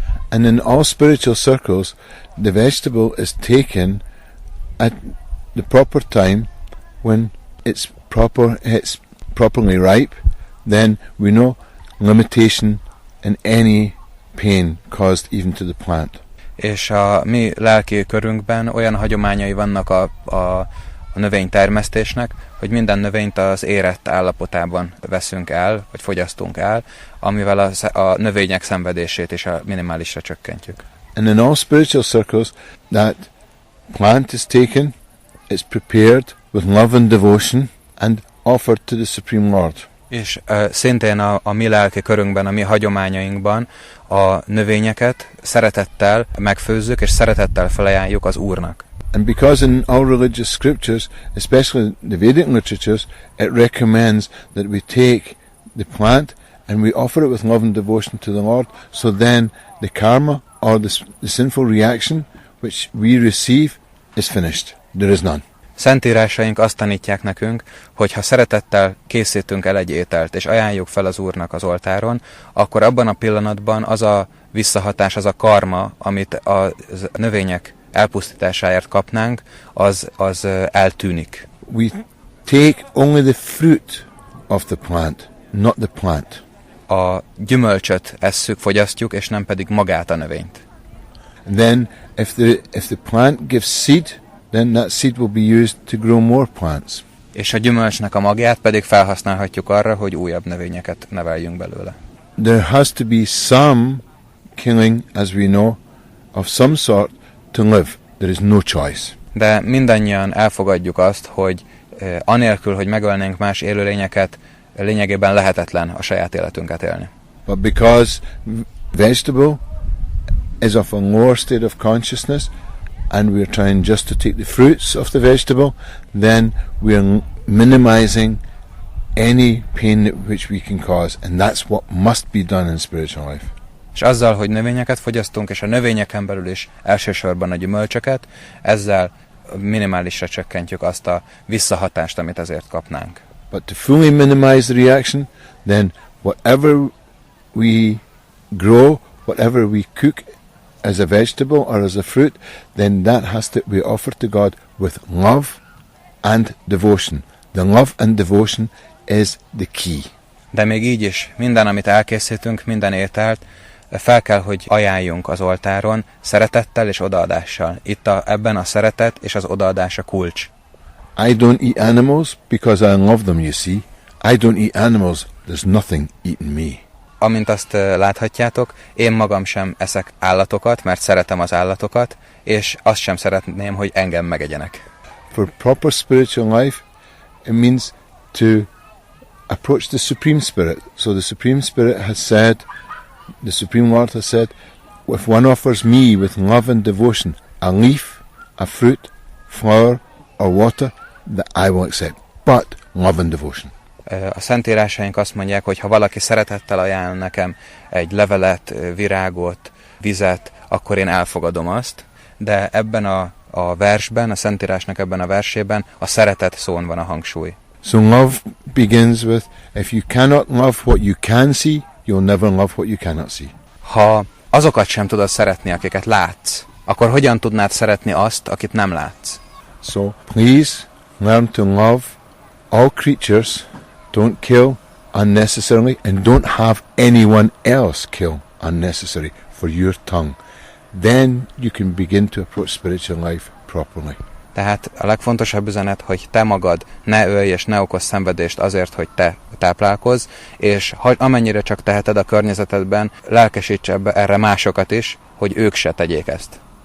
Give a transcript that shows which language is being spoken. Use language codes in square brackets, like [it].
[en] And in all spiritual circles, the vegetable is taken at the proper time when it's properly ripe, then we know limitation and any pain caused even to the plant. [hu] És a mi lelki körünkben olyan hagyományai vannak a növénytermesztésnek, hogy minden növényt az érett állapotában veszünk el, vagy fogyasztunk el, amivel a növények szenvedését is a minimálisra csökkentjük. [en] And in all spiritual circles, that plant is taken, it's prepared with love and devotion and offered to the Supreme Lord. [hu] És szintén a mi lelki körünkben, a mi hagyományainkban a növényeket szeretettel megfőzzük, és szeretettel felajánljuk az Úrnak. [en] And because in all religious scriptures, especially the Vedic literatures, it recommends that we take the plant and we offer it with love and devotion to the Lord, so then the karma or the sinful reaction which we receive is finished. There is none. [hu] Szentírásaink azt tanítják nekünk, hogy ha szeretettel készítünk el egy ételt, és ajánljuk fel az Úrnak az oltáron, akkor abban a pillanatban az a visszahatás, az a karma, amit a növények elpusztításáért kapnánk, az eltűnik. [en] We take only the fruit of the plant, not the plant. [hu] A gyümölcsöt esszük, fogyasztjuk, és nem pedig magát a növényt. [en] And then if the plant gives seed, then that seed will be used to grow more plants. [hu] És a gyümölcsnek a magját pedig felhasználhatjuk arra, hogy újabb növényeket neveljünk belőle. [en] There has to be some killing, as we know, of some sort to live. There is no choice. [hu] De mindannyian elfogadjuk azt, hogy anélkül, hogy megölnénk más élőlényeket, lényegében lehetetlen a saját életünket élni. [en] But because vegetable is of a lower state of consciousness, and we are trying just to take the fruits of the vegetable, then we are minimizing any pain which we can cause, and that's what must be done in spiritual life. [hu] És azzal, hogy növényeket fogyasztunk, és a növényeken belül is elsősorban a gyümölcsöket, ezzel minimálisra csökkentjük azt a visszahatást, amit ezért kapnánk. [en] But to fully minimize the reaction, then whatever we grow, whatever we cook as a vegetable or as a fruit, then that has to be offered to God with love and devotion. The love and devotion is the key. [hu] De még így is, minden, amit elkészítünk, minden ételt, fel kell, hogy ajánljunk az oltáron szeretettel és odaadással. Itt ebben a szeretet és az odaadás a kulcs. [en] I don't eat animals because I love them, you see. I don't eat animals, there's nothing eating me. [hu] Amint azt láthatjátok, én magam sem eszek állatokat, mert szeretem az állatokat, és azt sem szeretném, hogy engem megegyenek. [en] For proper spiritual life, it means to approach the Supreme Spirit. So the Supreme Spirit has said, the Supreme Lord has said, if one offers me with love and devotion a leaf, a fruit, flower or water, that I will accept. But love and devotion. [hu] A szentírásaink azt mondják, hogy ha valaki szeretettel ajánl nekem egy levelet, virágot, vizet, akkor én elfogadom azt, de ebben a versben, a szentírásnak ebben a versében a szeretet szón van a hangsúly. [en] So love begins with, if you cannot love what you can see, you'll never love what you cannot see. [hu] Ha azokat sem tudod szeretni, akiket látsz, akkor hogyan tudnád szeretni azt, akit nem látsz? [en] So please learn to love all creatures. Don't kill unnecessarily, and don't have anyone else kill unnecessary for your tongue. Then you can begin to approach spiritual life properly. [hu] Tehát a legfontosabb üzenet, hogy te magad ne ölj és ne okozz szenvedést azért, hogy te táplálkozz, és amennyire csak teheted a környezetedben, lelkesíts erre másokat is, hogy ők se tegyék ezt.